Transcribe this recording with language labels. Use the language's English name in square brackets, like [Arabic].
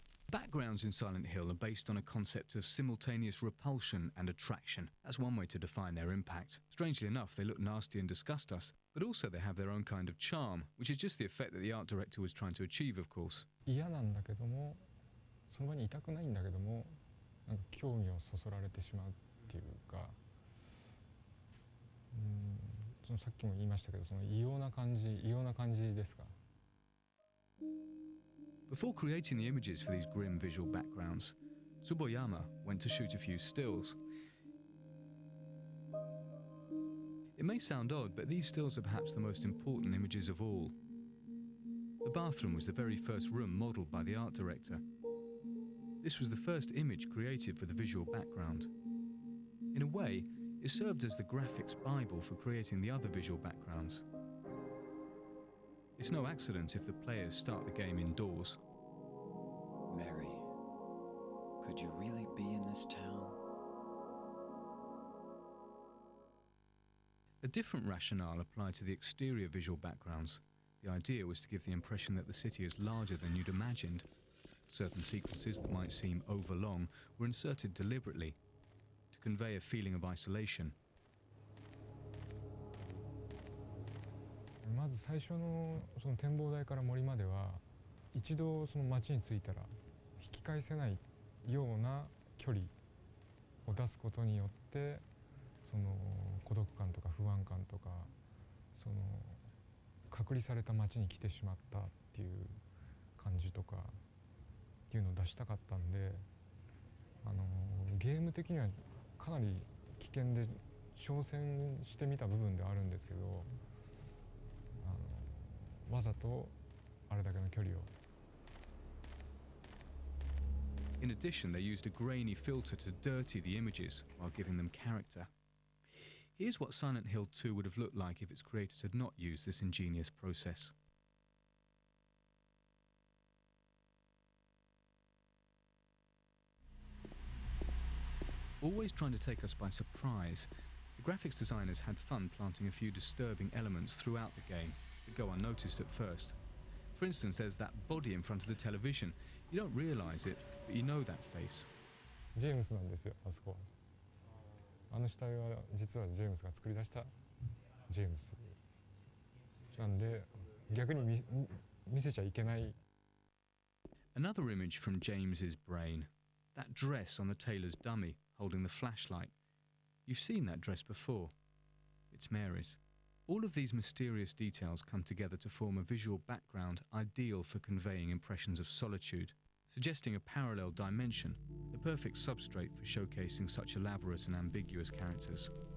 [English] Backgrounds in Silent Hill are based on a concept of simultaneous repulsion and attraction. That's one way to define their impact. Strangely enough, they look nasty and disgust us, but also they have their own kind of charm, which is just the effect that the art director was trying to achieve, of course. [Japanese] 嫌なんだけども、その場にいたくないんだけども、なんか興味をそそられてしまうっていうか、そのさっきも言いましたけど、その異様な感じですか。 [English] Before creating the images for these grim visual backgrounds, Tsuboyama went to shoot a few stills. It may sound odd, but these stills are perhaps the most important images of all. The bathroom was the very first room modelled by the art director. This was the first image created for the visual background. In a way, it served as the graphics Bible for creating the other visual backgrounds. It's no accident if the players start the game indoors. Mary, could you really be in this town? A different rationale applied to the exterior visual backgrounds. The idea was to give the impression that the city is larger than you'd imagined. Certain sequences that might seem overlong were inserted deliberately to convey a feeling of isolation. [Japanese] まず最初のその展望台から森までは一度その街に着いたら引き返せないような距離を出すことによってその孤独感とか不安感とかその隔離された街に来てしまったっていう感じとかっていうのを出したかったんでゲーム的にはかなり危険で挑戦してみた部分ではあるんですけどわざとあれだけの距離を。 [English] In addition, they used a grainy filter to dirty the images while giving them character. Here's what Silent Hill 2 would have looked like if its creators had not used this ingenious process. Always trying to take us by surprise, the graphics designers had fun planting a few disturbing elements throughout the game that go unnoticed at first. For instance, there's that body in front of the television. You don't realise it, but you know that face. [Japanese] ジェームスなんですよ、あそこ。あの死体は実はジェームスが作り出したジェームスなんで逆に見せちゃいけない。 [English] Another image from James's brain. That dress on the tailor's dummy holding the flashlight. You've seen that dress before. It's Mary's. All of these mysterious details come together to form a visual background ideal for conveying impressions of solitude, suggesting a parallel dimension, the perfect substrate for showcasing such elaborate and ambiguous characters.